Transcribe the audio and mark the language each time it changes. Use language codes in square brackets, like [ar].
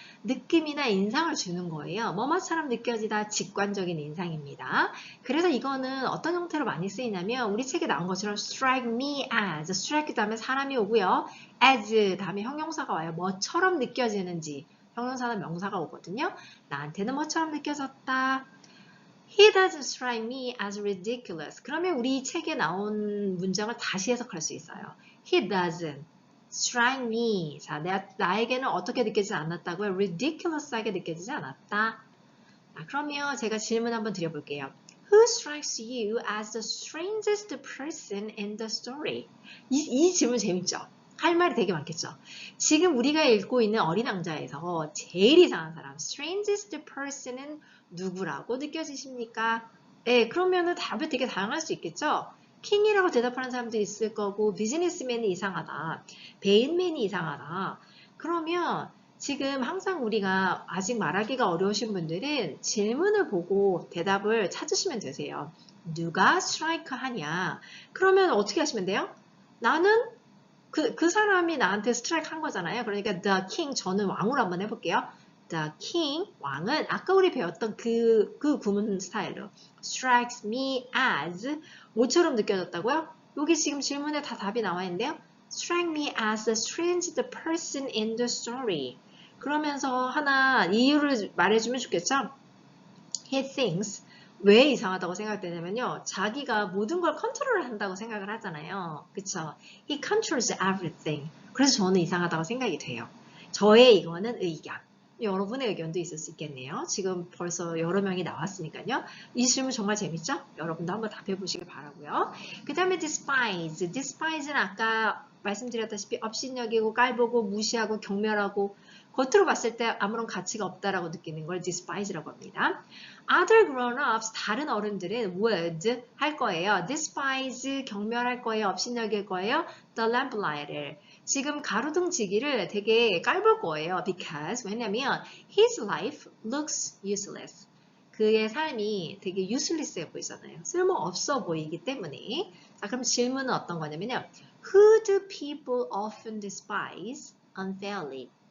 [ko] 느낌이나 인상을 주는 거예요. 뭐뭐처럼 느껴지다 직관적인 인상입니다. 그래서 이거는 어떤 형태로 많이 쓰이냐면 우리 책에 나온 것처럼 [en] strike me as, [ko] strike 다음에 사람이 오고요. as 다음에 형용사가 와요. 뭐처럼 느껴지는지 형용사나 명사가 오거든요. 나한테는 뭐처럼 느껴졌다. [en] He doesn't strike me as ridiculous. [ko] 그러면 우리 책에 나온 문장을 다시 해석할 수 있어요. [en] He doesn't strike me. [ko] 자, 나에게는 어떻게 느껴지지 않았다고요? ridiculous하게 느껴지지 않았다. 그러면 제가 질문 한번 드려볼게요. [en] Who strikes you as the strangest person in the story? [ko] 이 질문 재밌죠? 할 말이 되게 많겠죠? 지금 우리가 읽고 있는 어린 왕자에서 제일 이상한 사람, strangest person은 누구라고 느껴지십니까? 네, 그러면은 답이 되게 다양할 수 있겠죠? 킹이라고 대답하는 사람도 있을 거고, 비즈니스맨이 이상하다, 베인맨이 이상하다. 그러면 지금 항상 우리가 아직 말하기가 어려우신 분들은 질문을 보고 대답을 찾으시면 되세요. 누가 스트라이크 하냐? 그러면 어떻게 하시면 돼요? 나는 그 사람이 나한테 스트라이크 한 거잖아요. 그러니까 the king, 저는 왕으로 한번 해볼게요. [en] The king, [ko] 왕은 아까 우리 배웠던 그 구문 스타일로 [en] strikes me as [ko] 뭐처럼 느껴졌다고요? 여기 지금 질문에 다 답이 나와 있는데요. [en] strike me as the strangest person in the story. [ko] 그러면서 하나 이유를 말해주면 좋겠죠? [en] He thinks [ko] 왜 이상하다고 생각되냐면요. 자기가 모든 걸 컨트롤 한다고 생각을 하잖아요. 그쵸? [en] He controls everything. [ko] 그래서 저는 이상하다고 생각이 돼요. 저의 이거는 의견. 여러분의 의견도 있을 수 있겠네요. 지금 벌써 여러 명이 나왔으니까요. 이 질문 정말 재밌죠? 여러분도 한번 답해 보시길 바라고요. 그 다음에 despise. despise는 아까 말씀드렸다시피 업신여기고 깔보고 무시하고 경멸하고 겉으로 봤을 때 아무런 가치가 없다라고 느끼는 걸 despise라고 합니다. [en] Other grown-ups, [ko] 다른 어른들은 would 할 거예요. despise, 경멸할 거예요. 업신여길 거예요. [en] the lamplighter. [ko] 지금 가로등지기를 되게 깔볼 거예요. [en] because, 왜냐면 his life looks useless. [ko] 그의 삶이 되게 useless해 보이잖아요. 쓸모없어 보이기 때문에. 자, 그럼 질문은 어떤 거냐면요. [en] Who do people often despise unfairly?